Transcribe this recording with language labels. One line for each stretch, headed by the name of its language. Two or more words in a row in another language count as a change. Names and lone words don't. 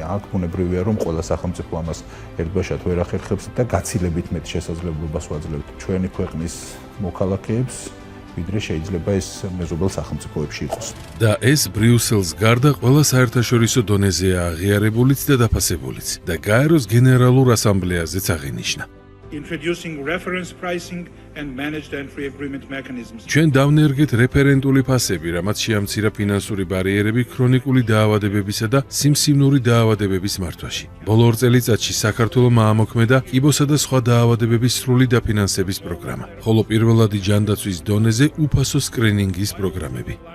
Georgian: აქ ბუნებრივია, რომ ყველა სახელმწიფო ამას ერთბაშად ვერ ახერხებს და გაცილებით მეტ შესაძლებლობას ვაძლევთ ჩვენი ქვეყნის მოქალაქეებს ვიდრე შეიძლება ეს მეზობელ სახელმწიფოებში იყოს. და ეს ბრიუსელს გარდა ყველა საერთაშორისო დონეზეა აღიარებულიც და დაფასებულიც და გაეროს გენერალურ ასამბლეაზეც აღინიშნა.
English: Introducing reference pricing and managed entry agreement mechanisms.
Georgian: ჩვენ დავნერგეთ რეფერენტული ფასები, რამაც შეამცირა ფინანსური ბარიერები ქრონიკული დაავადებებისა და სიმსივნური დაავადებების მართვაში. ბოლო 2 წელიწადში საქართველოს აამოქმედა კიბოსა და სხვა დაავადებების სრული დაფინანსების პროგრამა, ხოლო პირველადი ჯანდაცვის დონეზე უფასო სკრინინგის პროგრამები.